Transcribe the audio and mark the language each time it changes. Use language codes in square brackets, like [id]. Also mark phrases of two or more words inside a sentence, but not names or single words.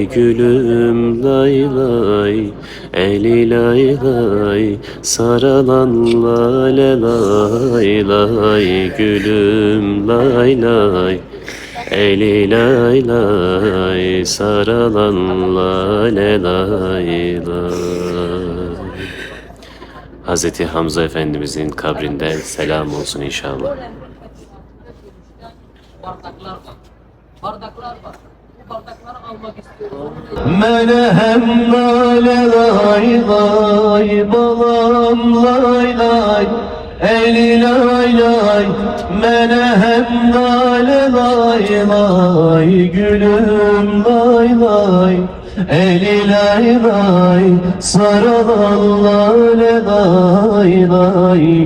[az] Gülüm lay lay, eli lay lay, saralan lale lay lay. Gülüm lay lay, eli lay lay, saralan lale lay lay. [tr] Hazreti Hamza Efendimizin kabrinde selam olsun inşallah. Bardaklar var. Bu bardakları almak istiyorum. [az] Mene hem lale lay lay, balam lay lay, eli lay lay, mene hem lale lay lay. Gülüm lay lay, eli lay lay, saralan lale lay lay.